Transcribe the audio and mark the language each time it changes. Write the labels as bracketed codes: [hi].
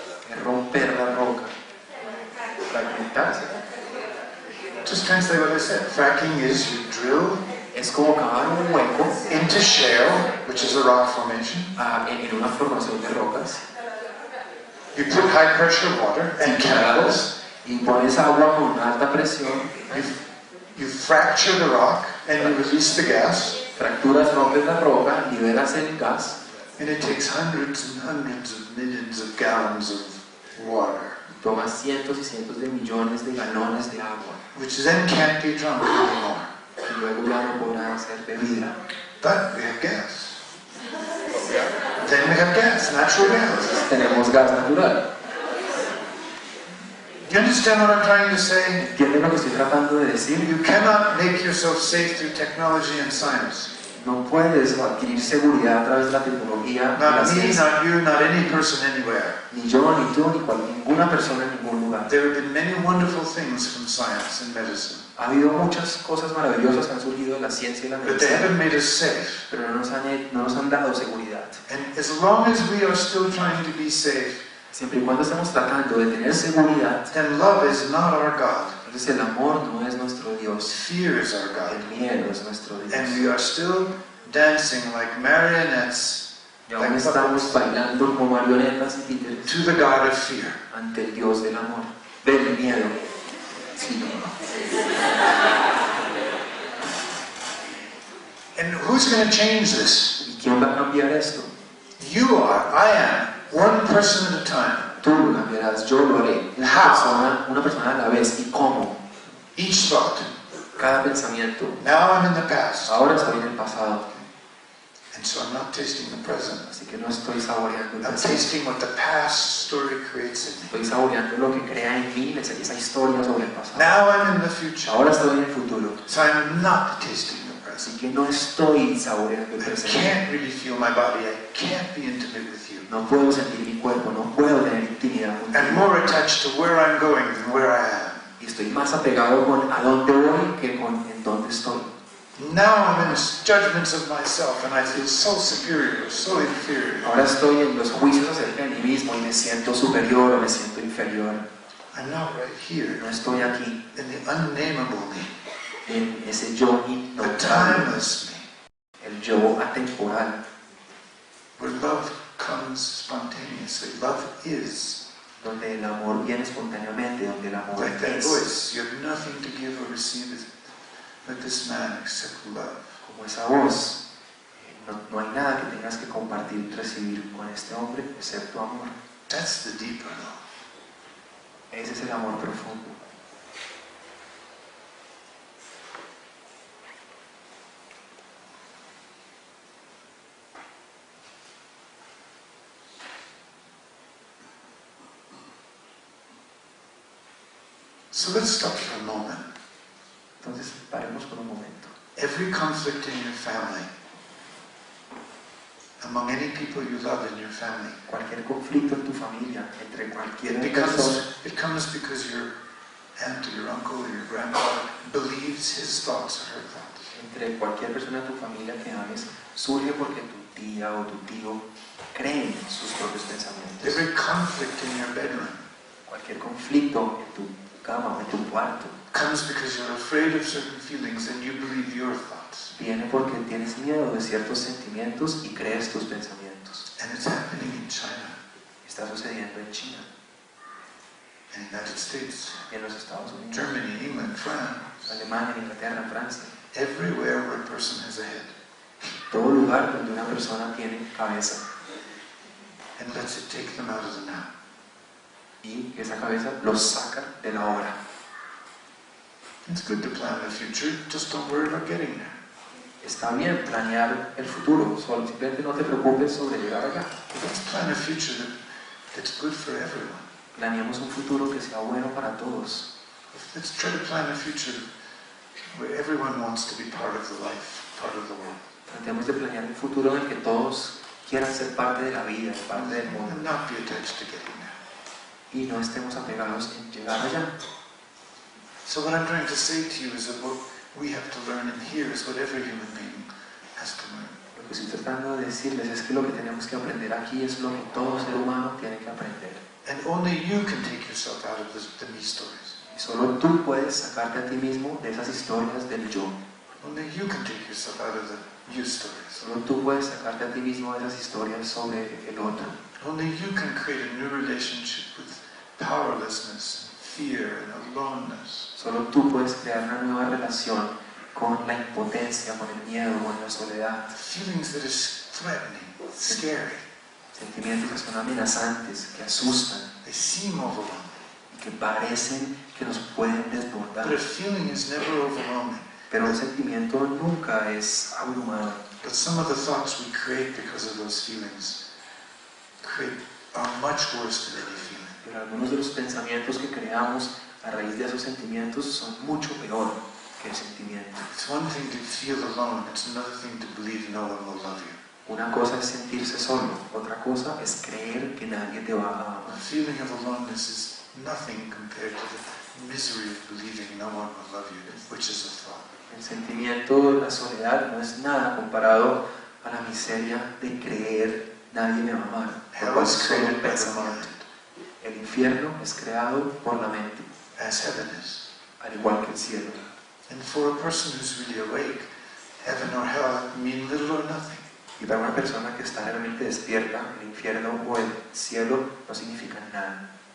[es] Es romper la roca. Fragmentarse. [en] Just translate what I said. Fracking is you drill [es] Es como cavar un hueco [en] into shale, which is a rock formation. [es] en una formación de rocas. [en] You put high pressure water and chemicals. [es] Y pones agua con alta presión. [en] You fracture the rock and you release the gas. [es] Fracturas, rompes la roca, liberas el gas. [en] And it takes hundreds and hundreds of millions of gallons of water, [es] Tomas cientos y cientos de millones de galones de agua. [en] which then can't be drunk anymore. [es] Y luego ya no podrá ser bebida. [en] But we have gas. Then we have gas, natural gas. [es] Tenemos gas natural. [en] You understand what I'm trying to say? [es] ¿Entienden lo que estoy tratando de decir? [en] You cannot make yourself safe through technology and science. [es] No puedes adquirir seguridad a través de la tecnología y la [en] Not me, [es] ciencia. [en] not you, not any person anywhere. [es] Ni yo, ni tú, ninguna persona en ningún lugar. [en] There have been many wonderful things from science and medicine, [es] Ha habido muchas cosas maravillosas que han surgido de la ciencia y la [en] but they [es] medicina, [en] haven't made us safe. [es] pero no nos han dado seguridad. [en] And as long as we are still trying to be safe, [es] Siempre y cuando estemos tratando de tener seguridad, [en] then love is not our God. [es] entonces el amor no es nuestro Dios, [en] Fear is our God. [es] el miedo es nuestro [en] And [es] Dios. [en] we are still dancing like marionettes [es] Y aún estamos bailando como marionetas y títeres [en] to the God of fear. [es] ante el Dios del amor, del miedo. Sí. [en] And who's going to change this? [es] ¿Y quién va a cambiar esto? [en] You are, I am, one person at a time. [es] Tú lo cambiarás, yo lo haré. Una persona a la vez. ¿Y cómo? [en] Each thought. [es] Cada pensamiento. [en] Now I'm in the past. [es] Ahora estoy en el pasado, [en] And so I'm not tasting the present. [es] así que no estoy saboreando el [en] I'm [es] presente. [en] tasting what the past story creates in me. [es] Estoy saboreando lo que crea en mí esa historia sobre el pasado. [en] Now I'm in the future. [es] Ahora estoy en el futuro, [en] So I'm not tasting the present. [es] así que no estoy saboreando el [en] I [es] presente. [en] can't really feel my body. I can't be intimate with you. [es] No puedo sentir mi cuerpo, no puedo tener intimidad [en] I'm more attached to where I'm going than where I am. [es] Y estoy más apegado con a dónde voy que con en dónde estoy. [en] Now I'm in judgments of myself and I feel so superior, so inferior. [es] Ahora estoy en los juicios acerca de mí mismo y me siento superior o me siento inferior. [en] I'm not right here. [es] No estoy aquí, [en] In the unnameable me. [es] en ese yo [en] The [es] innombrable, [en] timeless me. [es] el yo atemporal, [en] Where love comes spontaneously. Love is. [es] donde el amor viene espontáneamente, donde el amor [en] Like that [es] es. [en] voice. You have nothing to give or receive with this man except love. [es] Como esa voz, no hay nada que tengas que compartir, recibir con este hombre, excepto amor. [en] That's the deeper love. [es] Ese es el amor profundo. [en] So let's stop for a moment. [es] Entonces, paremos por un momento. [en] Every conflict in your family, among any people you love in your family, [es] Cualquier conflicto en tu familia, entre cualquier persona, [en] it comes because your aunt or your uncle or your grandfather believes his thoughts are her thoughts. [es] entre cualquier persona de tu familia que ames, surge porque tu tía o tu tío creen en sus propios pensamientos. [en] Every conflict in your bedroom [es] Cualquier conflicto en tu cama o en tu cuarto [en] comes because you're afraid of certain feelings and you believe your thoughts. [es] viene porque tienes miedo de ciertos sentimientos y crees tus pensamientos. [en] And it's happening in China, [es] Está sucediendo en China, [en] in the United States, [es] en los Estados Unidos, [en] Germany, England, France, [es] Alemania, Inglaterra, Francia. [en] everywhere where a person has a head [es] Todo lugar donde una persona tiene cabeza [en] and lets it take them out of the now. [es] y esa cabeza los saca de la hora. [en] It's good to plan the future, just don't worry about getting there. [es] Está bien planear el futuro, solo simplemente no te preocupes sobre llegar allá. [en] Let's plan a future that's good for everyone. [es] Planeemos un futuro que sea bueno para todos. [en] Let's try to plan a future where everyone wants to be part of the life, part of the world. [es] Tratemos de planear un futuro en el que todos quieran ser parte de la vida, parte del mundo, [en] And not be attached to getting there. [es] y no estemos apegados en llegar allá. [en] So what I'm trying to say to you is that what we have to learn in here is what every human being has to learn. [es] Lo que estoy tratando de decirles es que lo que tenemos que aprender aquí es lo que todo ser humano tiene que aprender. [en] And only you can take yourself out of the me stories. [es] Y solo tú puedes sacarte a ti mismo de esas historias del yo. [en] Only you can take yourself out of the you stories. [es] Solo tú puedes sacarte a ti mismo de esas historias sobre el otro. [en] Only you can create a new relationship with powerlessness, fear, and aloneness. [es] Solo tú puedes crear una nueva relación con la impotencia, con el miedo, con la soledad. [en] Feelings that is threatening, scary. [es] Sentimientos que son amenazantes, que asustan [en] They seem overwhelming. [es] y que parecen que nos pueden [en] But [es] desbordar. [en] a feeling is never overwhelming. [es] Pero el sentimiento nunca es abrumado. [en] But some of the thoughts we create because of those feelings are much worse than any feeling. [es] Pero algunos de los pensamientos que creamos a raíz de esos sentimientos son mucho peor que el sentimiento. [en] It's one thing to feel alone, it's another thing to believe no one will love you. [es] Una cosa es sentirse solo, otra cosa es creer que nadie te va a [en] The [es] amar. [en] feeling of aloneness is nothing compared to the misery of believing no one will love you, which is a thought. [es] El sentimiento de la soledad no es nada comparado a la miseria de creer nadie me va a amar. [en] Hell [es] Porque [en] is [es] es solo un [en] created by the [es] pensamiento. [en] mind, [es] El infierno es creado por la mente, [en] as heaven is. [es] al igual que el cielo. [en] And for a person who's really awake, heaven or hell mean little or nothing. [es] Y para una persona que está realmente despierta, el infierno o el cielo no significan nada.